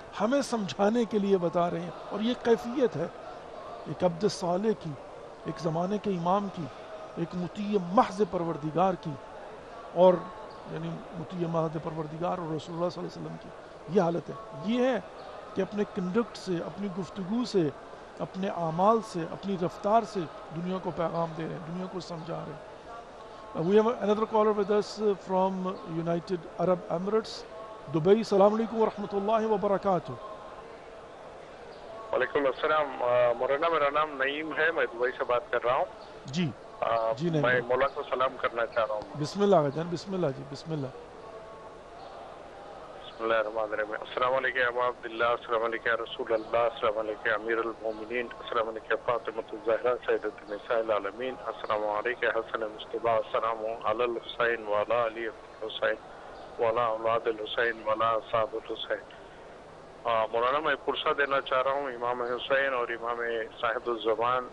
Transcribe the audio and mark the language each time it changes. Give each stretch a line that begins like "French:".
Urdu: ہمیں سمجھانے کے لیے بتا رہے ہیں. اور یہ کیفیت ہے ایک عبد صالح کی، ایک زمانے کے امام کی، ایک مطیع محض پروردگار کی، اور یعنی مطیع محض پروردگار اور رسول اللہ صلی اللہ علیہ وسلم کی یہ حالت ہے. یہ ہے کہ اپنے کنڈکٹ سے، اپنی گفتگو سے، اپنے اعمال سے، اپنی رفتار سے دنیا کو پیغام دے رہے ہیں، دنیا کو سمجھا رہے ہیں.
English: We have another caller with us from United Arab Emirates, Dubai.
Urdu: السلام علیکم ورحمۃ اللہ وبرکاتہ. وعلیکم السلام. مولانا میرا نام نعیم ہے، میں دبئی سے بات کر رہا ہوں. جی جی نہیں، میں مولا کو سلام کرنا چاہ رہا ہوں. بسم اللہ جان، بسم اللہ جی، بسم اللہ.
Arabic: السلام علیکم ابا عبداللہ، السلام علیکم یا رسول اللہ، السلام علیکم امیر المومنین، السلام علیکم فاطمۃ الزہرا سیدۃ النساء العالمین، السلام علیکم حسن مصطفیٰ، السلام علی الحسین وعلی علی الحسین وعلی اولاد الحسین وعلی اصحاب الحسین۔
Urdu: مولانا میں پرسہ دینا چاہ رہا ہوں امام حسین اور امام صاحب الزمان